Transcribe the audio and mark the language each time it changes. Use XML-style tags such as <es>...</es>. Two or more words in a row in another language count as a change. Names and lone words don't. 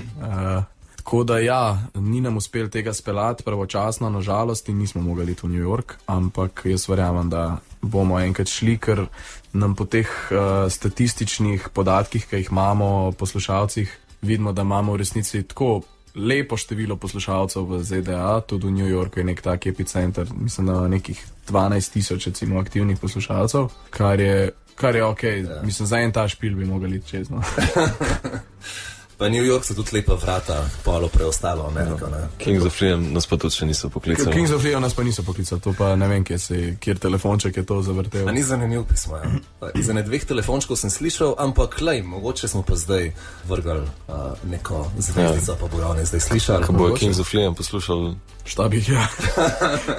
<sl>Tako da ja, ni nam uspel tega speljati pravočasno, nažalost, in nismo mogli iti v New York, ampak jaz verjamem, da bomo enkrat šli, ker nam po teh statističnih podatkih, ki jih imamo o poslušalcih, vidimo, da imamo v resnici tako lepo število poslušalcev v ZDA, tudi v New Yorku je nek tak epicenter, mislim, da nekih 12,000 recimo aktivnih poslušalcev, kar je okej. Ja. Mislim, za en ta špil bi mogli iti čez, no. Pa New York so tudi lepa vrata, polo preostalo Ameriko, ne? Kings of Leon nas pa tudi še niso poklicali. Kings of Leon nas pa niso poklicali, to pa ne vem, kjer telefonček je to zavrtel. A ni zanimiv pismo, ja. Iz ene 2 telefončkov sem slišal, ampak lej, mogoče smo pa zdaj vrgali neko zvezdico, pa bojo oni zdaj slišali. Ko bojo Kings of Leon poslušali.</sl>